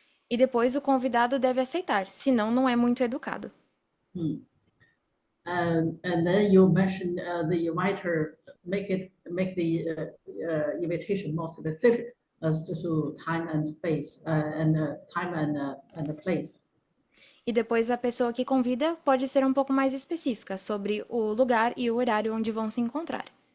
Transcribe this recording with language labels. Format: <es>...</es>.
<pt>E depois o convidado deve aceitar, senão não é muito educado.</pt> <en>And then you mention the inviter make the invitation more specific as to time and space and time and the place.</en> <pt>E depois a pessoa que convida pode ser um pouco mais específica sobre o lugar e o horário onde vão se encontrar.</pt>